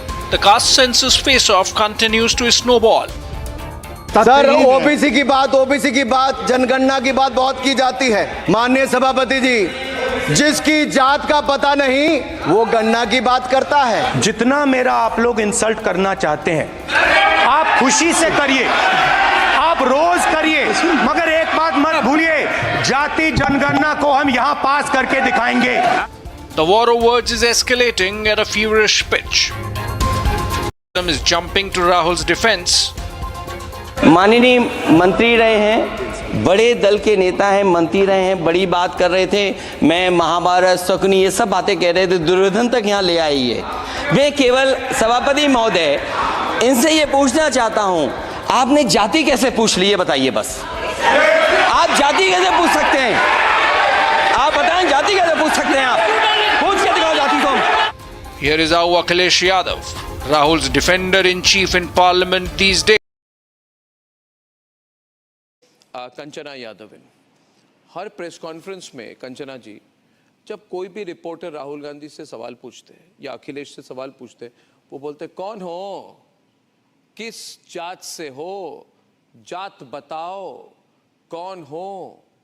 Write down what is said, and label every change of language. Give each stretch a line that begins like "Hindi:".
English: The caste census face-off continues to snowball.
Hindi: Sir, OBC की बात जनगणना की बात बहुत की जाती है। माननीय सभापति जी, जिसकी जात का पता नहीं वो गणना की बात करता है। जितना मेरा आप लोग इंसल्ट करना चाहते हैं आप खुशी से करिए, आप रोज करिए, मगर एक बात मत भूलिए, जाति जनगणना को हम यहां पास करके दिखाएंगे।
English: The war of words is escalating at a feverish pitch. Is jumping to Rahul's defense.
Hindi: माननीय मंत्री रहे हैं, बड़े दल के नेता हैं, मंत्री रहे हैं, बड़ी बात कर रहे थे। मैं महाभारत, शकुनी, ये सब बातें कह रहे थे, दुर्योधन तक यहाँ ले आई है। मैं केवल सभापति महोदय इनसे ये पूछना चाहता हूँ, आपने जाति कैसे पूछ ली है बताइए बस। आप जाति कैसे पूछ सकते हैं? आप बताएं जाति कैसे पूछ सकते हैं? आप पूछ के दिखाओ जाति को।
English: Here is how Akhilesh Yadav, Rahul's defender-in-chief in parliament these days.
Hindi: Kanchana Yadav हर press conference में कंचना जी, जब कोई भी रिपोर्टर राहुल गांधी से सवाल पूछते हैं या अखिलेश से सवाल पूछते हैं, वो बोलते कौन हो, किस जात से हो, जात बताओ, कौन हो।